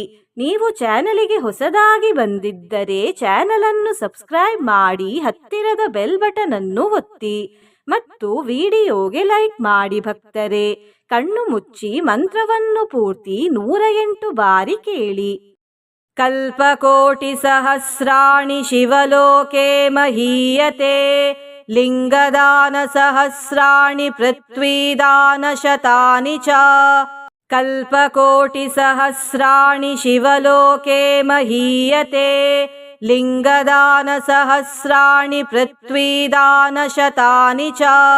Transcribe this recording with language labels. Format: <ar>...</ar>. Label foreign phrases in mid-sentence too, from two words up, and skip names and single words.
<kn>ನೀವು ಚಾನಲಿಗೆ ಹೊಸದಾಗಿ ಬಂದಿದ್ದರೆ ಚಾನಲ್ ಅನ್ನು ಸಬ್ಸ್ಕ್ರೈಬ್ ಮಾಡಿ, ಹತ್ತಿರದ ಬೆಲ್ ಬಟನ್ ಅನ್ನು ಒತ್ತಿ ಮತ್ತು ವಿಡಿಯೋಗೆ ಲೈಕ್ ಮಾಡಿ. ಭಕ್ತರೇ, ಕಣ್ಣು ಮುಚ್ಚಿ ಮಂತ್ರವನ್ನು ಪೂರ್ತಿ 108 ಬಾರಿ ಕೇಳಿ.</kn> <sa>ಕಲ್ಪಕೋಟಿ ಸಹಸ್ರಾಣಿ ಶಿವಲೋಕೆ ಮಹೀಯತೆ ಲಿಂಗದಾನ ಸಹಸ್ರಾಣಿ ಪೃಥ್ವೀದಾನ ಶತಾನಿ ಚ. ಕಲ್ಪಕೋಟಿ ಸಹಸ್ರಾಣಿ ಶಿವಲೋಕೆ ಮಹೀಯತೆ ಲಿಂಗದಾನ ಸಹಸ್ರಾಣಿ ಪೃಥ್ವೀದಾನ ಶತಾನಿ ಚ.</sa>